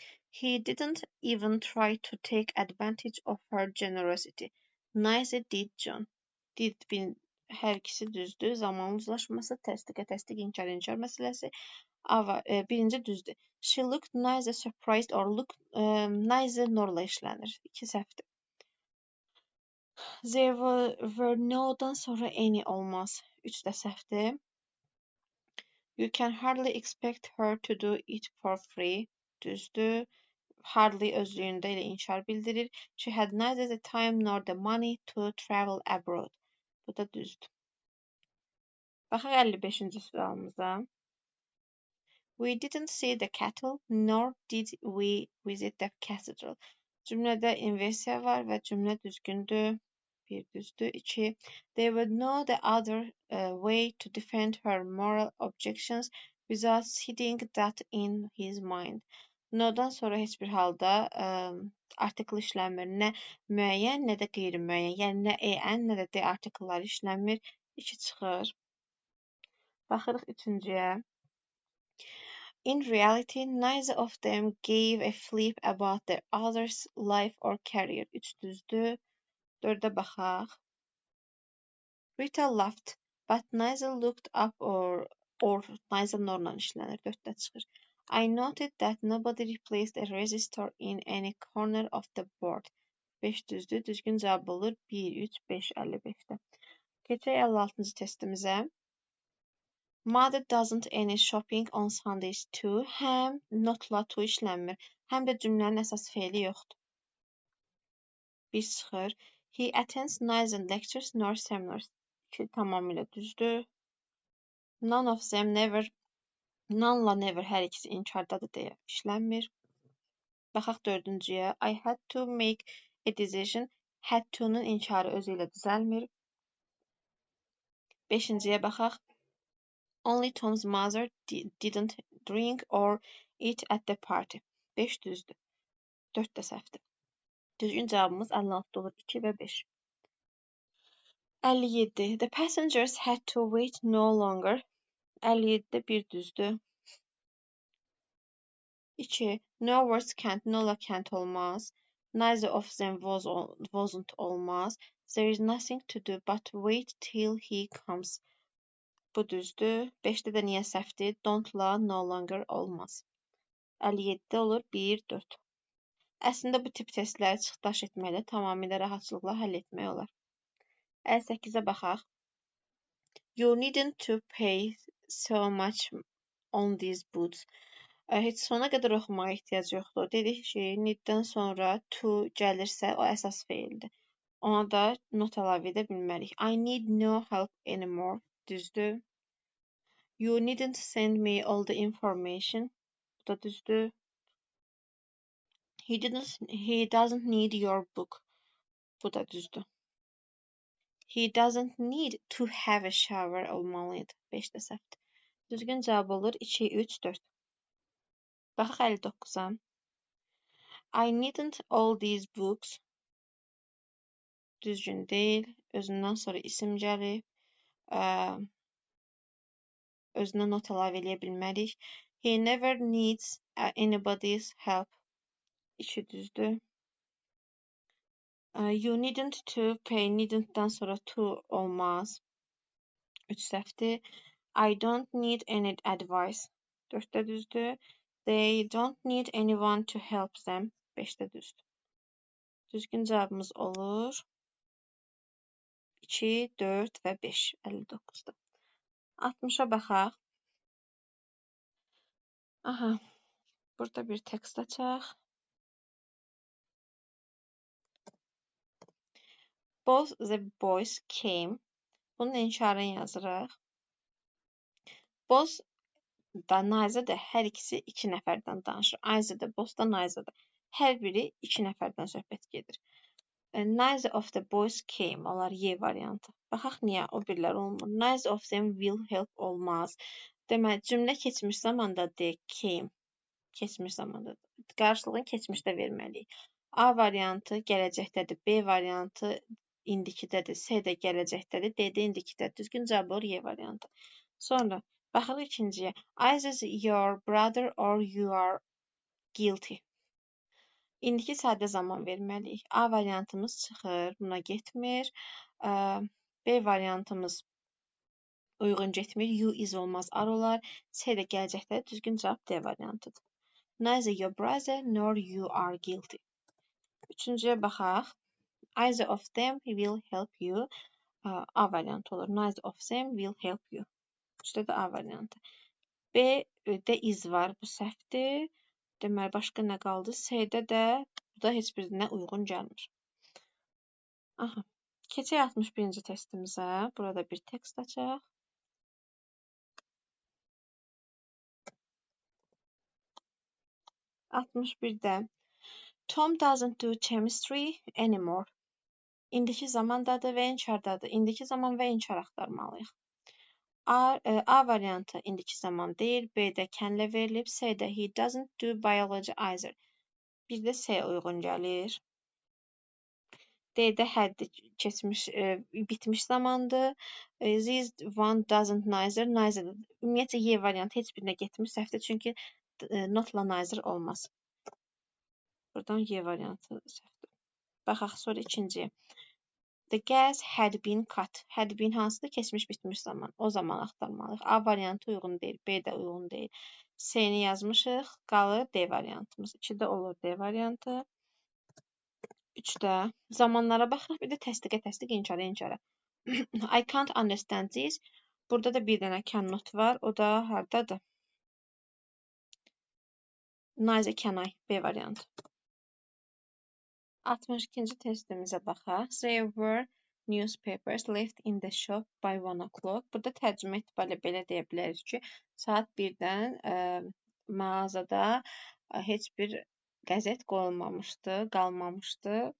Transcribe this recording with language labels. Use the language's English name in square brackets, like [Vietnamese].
[English] He didn't even try to take advantage of her generosity. Neither did John. Did [Azerbaijani] hər ikisi düzdür. Zaman uzlaşması, təsdiqə təsdiq, inkar məsələsi. Birinci düzdür. [English] She looked neither surprised or neither [Azerbaijani] norla işlənir. 2 səhvdir. There were no-dan sonra any olmaz. 3 də səhvdir. [English] You can hardly expect her to do it for free. [Azerbaijani] Düzdür. Hardly özlüyündə ilə inkar bildirir. [English] She had neither the time nor the money to travel abroad. [Azerbaijani] Bu da düzdür. Baxaq 55-ci sualımıza. [English] We didn't see the cattle, nor did we visit the cathedral. [Azerbaijani] Cümlədə inversiya var və cümlə düzgündür. 1 düzdür. 2. [English] There would know the other way to defend her moral objections without hitting that in his mind. [Azerbaijani] No-dan sonra heç bir halda artikl işlənmir. Nə müəyyən, nə də qeyri-müəyyən. Yəni nə en, nə də d artiklları işlənmir. 2 çıxır. Baxırıq 3-cüyə. [English] In reality, neither of them gave a flip about the other's life or career. [Azerbaijani] 3 düzdür. 4-də baxaq. [English] Rita laughed, but neither looked up or neither [Azerbaijani] norla işlənir. 4-də çıxır. [English] I noted that nobody replaced a resistor in any corner of the board. [Azerbaijani] 5 düzdür. Düzgün cavab olur 1, 3, 5, 55-də. Keçək 56-cı testimizə. [English] Mother doesn't any shopping on Sundays too. [Azerbaijani] Həm notla to işlənmir, həm də cümlənin əsas feili yoxdur. 1 çıxır. [English] He attends neither lectures nor seminars. [Azerbaijani] 2 tamamilə düzdür. None of them never, none-la never hər ikisi inkardadır deyə işlənmir. Baxaq 4-cüyə. [English] I had to make a decision. [Azerbaijani] Had to-nun inkarı özü ilə düzəlmir. 5-ciyə baxaq. [English] Only Tom's mother didn't drink or eat at the party. [Azerbaijani] 5 düzdür. 4 də səhvdir. Düzgün cavabımız 56 olur. 2 və 5. 57. [English] The passengers had to wait no longer. [Azerbaijani] 57-də 1 düzdür. 2. No words can't, no can't olmaz. Neither of them wasn't olmaz. [English] There is nothing to do but wait till he comes. [Azerbaijani] Bu düzdür. 5-də də niyə səhvdir? Don't-la no longer olmaz. 57-də olur 1, 4. Əslində bu tip testləri çıxdaş etməklə tamamilə rahatçılıqla həll etmək olar. 58-ə baxaq. You needn't to pay so much on these boots. Heç sona qədər oxumağa ehtiyac yoxdur. Dedik ki, need-dən sonra to gəlirsə, o əsas feildir. Ona da not əlavə edə bilmərik. [English] I need no help anymore. [Azerbaijani] Düzdür. [English] You needn't send me all the information. [Azerbaijani] Bu da düzdür. [English] He doesn't need your book. [Azerbaijani] Bu da düzdür. [English] He doesn't need to have a shower [Azerbaijani] olmalıydı. 5-də səhvdir. Düzgün cavab olur 2, 3, 4. Baxaq 59-a. [English] I needn't all these books. [Azerbaijani] Düzgün deyil. Özündən sonra isim gəlir. Özünə not əlavə eləyə bilmərik. [English] He never needs anybody's help. [Azerbaijani] 2 düzdür. [English] You needn't to pay. [Azerbaijani] Needn't-dən sonra to olmaz. 3 səhvdir. [English] I don't need any advice. [Azerbaijani] 4-də düzdür. [English] They don't need anyone to help them. [Azerbaijani] 5-də düzdür. Düzgün cavabımız olur 2, 4 və 5. 59-da. 60-a baxaq. Aha. Burada bir tekst açaq. [English] Both the boys came. [Azerbaijani] Bunun inkarını yazırıq. Both da neither də hər ikisi 2 nəfərdən danışır. Either də, both da neither da. Hər biri 2 nəfərdən söhbət gedir. [English] Neither of the boys came. [Azerbaijani] Onlar Y variantı. Baxaq niyə o birlər olmur. [English] Neither of them will help [Azerbaijani] olmaz. Deməli, cümlə keçmiş zamanda de came. Keçmiş zamanda. Qarşılığını keçmişdə verməliyik. A variantı gələcəkdədir. B variantı indikidədir. C də gələcəkdədir. D də indikidədir. Düzgün cavab olur Y variantı. Sonra baxırıq ikinciyə. [English] Either your brother or you are guilty. [Azerbaijani] İndiki sadə zaman verməliyik. A variantımız çıxır, buna getmir. B variantımız uyğun getmir. You is olmaz, are olar. C də gələcəkdə düzgün cavab D variantıdır. [English] Neither your brother nor you are guilty. [Azerbaijani] Üçüncüyə baxaq. [English] Either of them will help you. [Azerbaijani] A variantı olur. [English] Neither of them will help you. [Azerbaijani] Üçdə də A variantı. B də is var, bu səhvdir. Deməli, başqa nə qaldı? C-də də bu da heç birinə uyğun gəlmir. Aha. Keçək 61-ci testimizə. Burada bir tekst açaq. Altmış birdə. Tom doesn't do chemistry anymore. İndiki zamandadır və inkardadır. İndiki zaman və inkar axtarmalıyıq. A variantı indiki zaman deyil. B-də kənlə verilib. C-də he doesn't do biology either. Bir də C uyğun gəlir. D-də həddir keçmiş, bitmiş zamandır. [English] This one doesn't neither. Neither. [Azerbaijani] Ümumiyyətlə Y variantı heç birinə getmir. Səhvdir, çünki notla neither olmaz. Buradan Y variantı səhvdir. Baxaq sonra ikinciyə. [English] The gas had been cut. Had been [Azerbaijani] hansıdır? Keçmiş, bitmiş zaman. O zaman axtarmalıyıq. A variantı uyğun deyil, B də uyğun deyil. C-ni yazmışıq, qalır D variantımız. 2-də olur D variantı. 3-də zamanlara baxırıq, bir də təsdiq, inkara. [English] I can't understand this. [Azerbaijani] Burada da bir dənə cannot var. O da hardadır? [English] Neither can I. [Azerbaijani] B variantı. 62-ci testimizə baxaq. [English] There were newspapers left in the shop by 1 o'clock. [Azerbaijani] Burada tərcümə etibarilə belə deyə bilərik ki, saat 1-dən mağazada heç bir qəzet qoyulmamışdı, qalmamışdı.